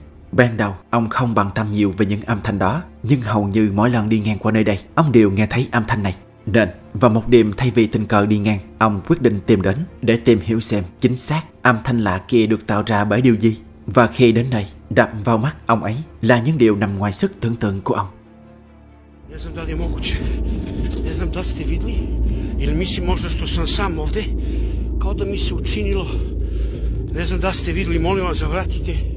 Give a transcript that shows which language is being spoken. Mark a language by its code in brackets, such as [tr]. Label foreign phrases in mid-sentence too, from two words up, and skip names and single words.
[vi] Ban đầu, ông không bận tâm nhiều về những âm thanh đó, nhưng hầu như mỗi lần đi ngang qua nơi đây, ông đều nghe thấy âm thanh này. Nên, vào một đêm thay vì tình cờ đi ngang, ông quyết định tìm đến để tìm hiểu xem chính xác âm thanh lạ kia được tạo ra bởi điều gì. Và khi đến đây, đập vào mắt ông ấy là những điều nằm ngoài sức tưởng tượng của ông. [sr] Ne znam da li je moguće. Ne znam da ste videli ili mislim možda što sam sam ovde, kao da mi se učinilo. Ne znam da ste videli, molim vas zavratite.